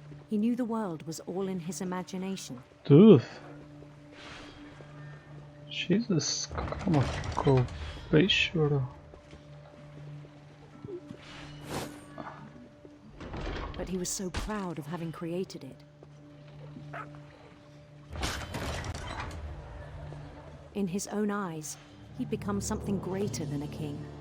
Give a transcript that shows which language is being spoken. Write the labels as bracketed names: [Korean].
[English] He knew the world was all in his imagination. Dude. [Portuguese] Jesus, calma, ficou peixe, bro. [English] But he was so proud of having created it. In his own eyes, he'd become something greater than a king.